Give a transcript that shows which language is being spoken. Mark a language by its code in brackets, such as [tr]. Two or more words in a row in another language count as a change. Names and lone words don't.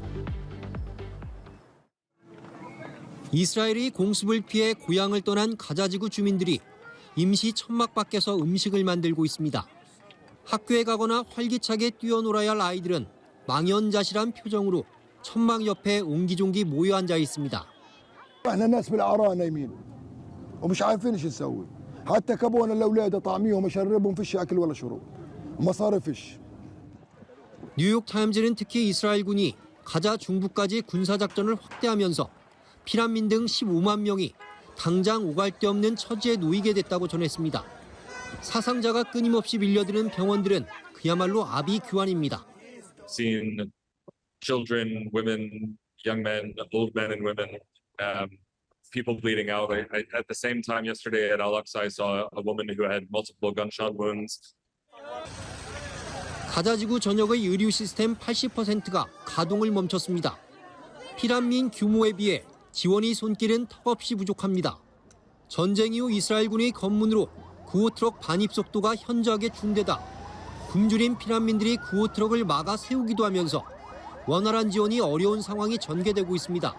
[ko] 이스라엘이 공습을 피해 고향을 떠난 가자지구 주민들이 임시 천막 밖에서 음식을 만들고 있습니다. 학교에 가거나 활기차게 뛰어놀아야 할 아이들은 망연자실한 표정으로 천막 옆에 옹기종기 모여 앉아 있습니다. [ar] احنا الناس بالعراء نايمين ومش عارفين ايش نسوي حتى كبونا الاولاد طعميهم اشربهم فيش اكل ولا شرب مصاري فيش. [ko] 뉴욕타임즈는 특히 이스라엘군이 가자 중부까지 군사작전을 확대하면서 피난민 등 15만 명이 당장 오갈 데 없는 처지에 놓이게 됐다고 전했습니다. 사상자가 끊임없이 밀려드는 병원들은 그야말로 아비규환입니다. [en] Seen children, women, young men, old men and women, people bleeding out. At the same time yesterday at Al-Aqsa, I saw a woman who had multiple gunshot wounds. [ko] 가자지구 전역의 의료 시스템 80%가 가동을 멈췄습니다. 피난민 규모에 비해 지원이 손길은 턱없이 부족합니다. 전쟁 이후 이스라엘군의 검문으로 구호 트럭 반입 속도가 현저하게 중대다 굶주린 피난민들이 구호 트럭을 막아 세우기도 하면서 원활한 지원이 어려운 상황이 전개되고 있습니다.